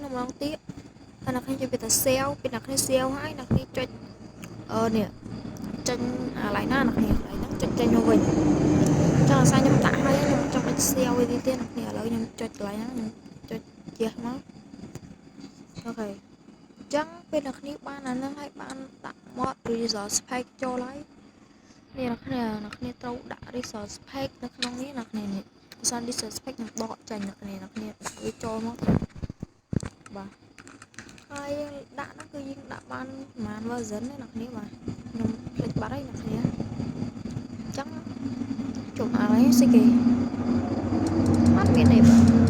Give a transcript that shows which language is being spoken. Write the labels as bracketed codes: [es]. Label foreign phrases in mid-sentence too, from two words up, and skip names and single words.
[km] ម្ដងទៀតហើយអ្នកគ្នាចុចពីតា sale ពីអ្នកគ្នា sale ហើយអ្នកគ្នាចុចនេះចេញកន្លែងណាអ្នកគ្នាកន្លែងហ្នឹងចុចចេញមកវិញចង់អាសាខ្ញុំ ដាក់ហើយខ្ញុំចង់ចុច sale វិញទៀតអ្នកគ្នាឥឡូវខ្ញុំចុចកន្លែងហ្នឹងខ្ញុំចុចជះមកអូខេចឹង ពេលអ្នកគ្នាបានអាហ្នឹងហើយបានដាក់ [en] mod resource pack [km] ចូលហើយនេះអ្នកគ្នាត្រូវដាក់ [en] resource pack [km] នៅក្នុងនេះអ្នកគ្នានេះបើសិន [en] resource pack [km] ខ្ញុំដកចេញអ្នកគ្នាដាក់វាចូលមកបាទហើយដាក់ហ្នឹងគឺយើងដាក់បានប្រហែល version ទេអ្នកគ្នាបាទខ្ញុំភ្លេចបាត់ហើយអ្នកគ្នាអញ្ចឹងជុំឲ្យស្អីគេអត់មានទេបាទ